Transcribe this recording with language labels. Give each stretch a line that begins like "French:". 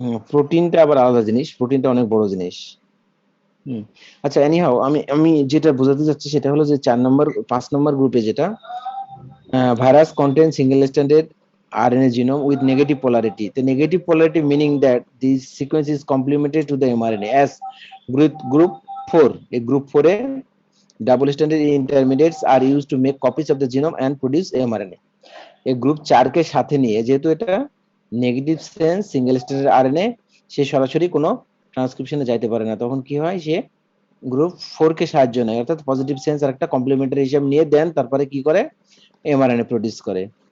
Bangla: প্রোটিনটা আবার আলাদা জিনিস, প্রোটিনটা অনেক বড় জিনিস। হুম। আচ্ছা, এনিহাও আমি আমি যেটা বোঝাতে চাচ্ছি সেটা হলো যে 5 নম্বর গ্রুপে যেটা
English: virus contains single stranded RNA genome with negative polarity. The negative polarity meaning that this sequence is complementary to the mRNA. As group 4, a group 4 a double stranded intermediates are used to make copies of the genome and produce mRNA.
Bangla: এই group 4 কে সাথে নিয়ে, যেহেতু এটা negative sense single stranded RNA, সে সরাসরি কোনো ট্রান্সক্রিপশনে যাইতে পারে না, তখন কি হয়, সে গ্রুপ 4 কে সাহায্য নেয়, অর্থাৎ পজিটিভ সেন্স আর একটা কমপ্লিমেন্টারি হিসাব নিয়ে দেন, তারপরে কি করে, এমআরএনএ প্রডিউস করে।